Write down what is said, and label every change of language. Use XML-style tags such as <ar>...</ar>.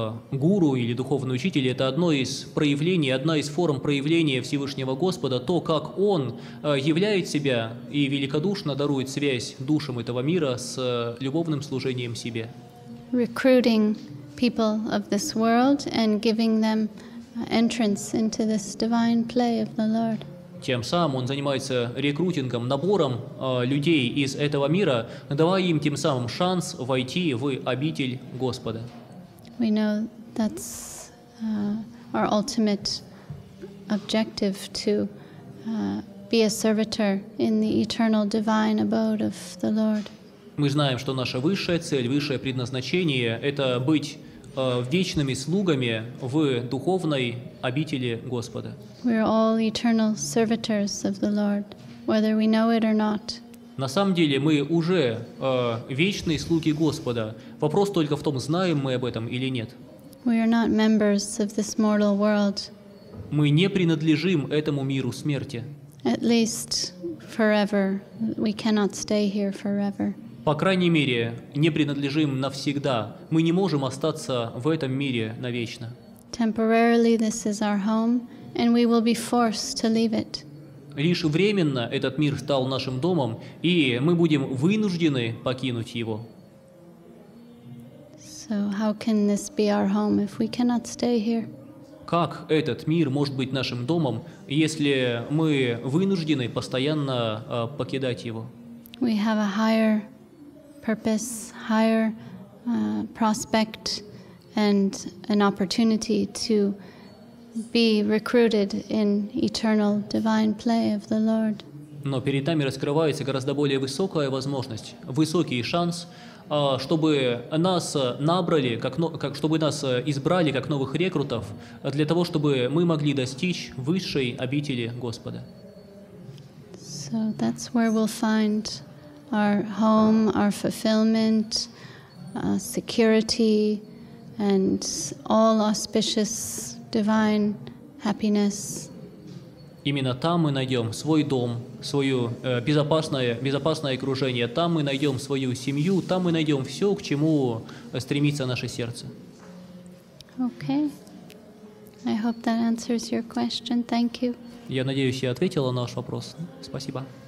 <ru>Гуру или духовный учитель – это одно из проявлений, одна из форм проявления Всевышнего Господа, то, как Он являет себя и великодушно дарует связь душам этого мира с любовным служением себе.</ru> <en>Recruiting people of this world and giving them entrance into this divine play of the Lord.</en> <ru>Тем самым Он занимается рекрутингом, набором людей из этого мира, давая им тем самым шанс войти в обитель Господа.</ru> <en>We know that's our ultimate objective, to be a servitor in the eternal divine abode of the Lord.</en> <ru>Мы знаем, что наша высшая цель, высшее предназначение – это быть вечными слугами в духовной обители Господа.</ru> <en>We are all eternal servitors of the Lord, whether we know it or not.</en> <ru>На самом деле мы уже вечные слуги Господа. Вопрос только в том, знаем мы об этом или нет.</ru> <en>We are not members of this mortal world.</en> <ru>Мы не принадлежим этому миру смерти.</ru> <en>At least forever. We cannot stay here forever.</en> <ru>По крайней мере, не принадлежим навсегда. Мы не можем остаться в этом мире навечно.</ru> <en>Temporarily this is our home, and we will be forced to leave it.</en> <ru>Лишь временно этот мир стал нашим домом, и мы будем вынуждены покинуть его.</ru> <en>So how can this be our home if we cannot stay here?</en> <ru>Как этот мир может быть нашим домом, если мы вынуждены постоянно покидать его?</ru> <en>We have a higher purpose, higher prospect, and an opportunity to be recruited in eternal divine play of the Lord.</en> <ru>Но перед нами раскрывается гораздо более высокая возможность, высокий шанс, чтобы нас набрали, чтобы нас избрали как новых рекрутов, для того, чтобы мы могли достичь высшей обители Господа.</ru> <en>So that's where we'll find our home, our fulfillment, security, and all auspicious divine happiness.</en> <ru>Именно там мы найдем свой дом, свое безопасное окружение, там мы найдем свою семью, там мы найдем все, к чему стремится наше сердце.</ru> <en>Okay. I hope that answers your question. Thank you.</en> <ru>Я надеюсь, я ответила на ваш вопрос. Спасибо.</ru>